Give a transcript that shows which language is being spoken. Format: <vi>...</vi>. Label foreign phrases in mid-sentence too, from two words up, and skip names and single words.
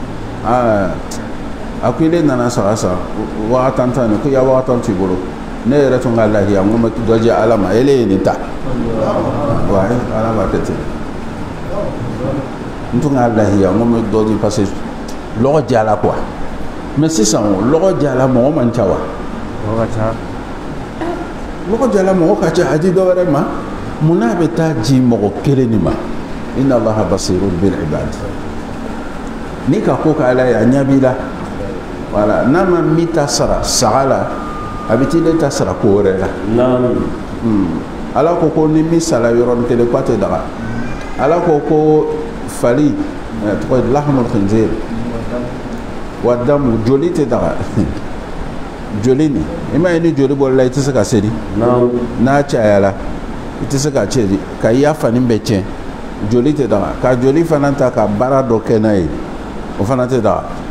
<bm>a ko ile nana saga san wagatan tan ni ko ya wagatan t'i bolo ne yɛrɛ tun ka lahiya n ko n bɛ dɔ di ala ma ele ye nin ta wa ala b'a kɛ ten n tun ka lahiya n ko n bɛ dɔ di</bm> <fr>parce que</fr> <bm>lɔgɔ jala quoi mais sisan o lɔgɔ jala mɔgɔ man ca wa lɔgɔ jala mɔgɔ ka ca a di dɔ wɛrɛ ma mun n'a bɛ taa di mɔgɔ kelen de ma</bm> <ar>إن الله بصير بالعباد</ar> <bm>ni ka ko ka ala ye a ɲɛ b'i la voilà n'a ma min ta sara saga la a bɛ t'i ta sara ko wɛrɛ la ala ko ni min sala yɔrɔnin kelen k'a tɛ daga ala ko fali tɔgɔ ye</bm> <ar>لحم الخنزير و دم</ar> <bm>joli tɛ daga joli ni i ma ye ni joli bɔra i tɛ se ka seri n'a cayala i tɛ se ka cɛri ka i ya fani bɛɛ tiɲɛ joli tɛ daga ka joli fana ta ka baara dɔ kɛ n'a ye o fana tɛ daga</bm>